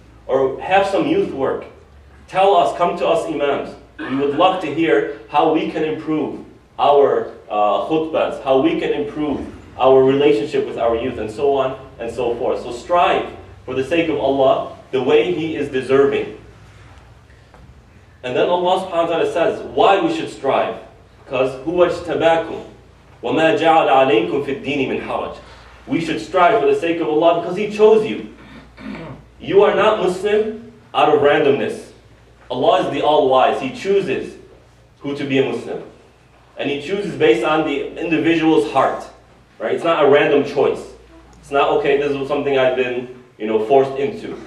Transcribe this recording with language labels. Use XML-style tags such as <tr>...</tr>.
<en>Or have some youth work. Tell us, come to us imams. We would love to hear how we can improve our khutbahs, how we can improve our relationship with our youth, and so on and so forth. So strive for the sake of Allah the way He is deserving. And then Allah subhanahu wa ta'ala says why we should strive.</en> <ar>Because هُوَ اجْتَبَاكُمْ وَمَا جَعَلَ عَلَيْكُمْ فِي الدِّينِ مِنْ حَرَجٍ.</ar> <en>We should strive for the sake of Allah because He chose you. You are not Muslim out of randomness. Allah is the All-Wise. He chooses who to be a Muslim. And He chooses based on the individual's heart. Right? It's not a random choice. It's not, okay, this is something I've been forced into.</en>